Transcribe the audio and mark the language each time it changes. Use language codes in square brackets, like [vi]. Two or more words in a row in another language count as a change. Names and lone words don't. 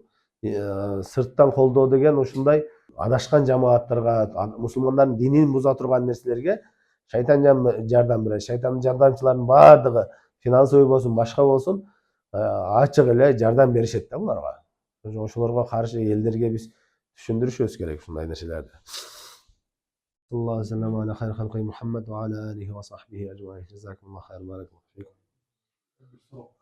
[ky] Сырттан колдоо деген ушундай адашкан жамааттарга, мусулмандардын динин буза турган нерселерге шайтан жардам берет. Шайтандын жардамчыларынын баардыгы финансовый болсун, башка болсун, ачык эле жардам беришет да буларга. Ошолорго каршы элдерге биз түшүндүрүшүбүз керек ушундай нерселерди. [ar] الله سلم على خير خلق محمد وعلى آله وصحبه أجمعين. جزاكم الله خير. بارك الله فيكم.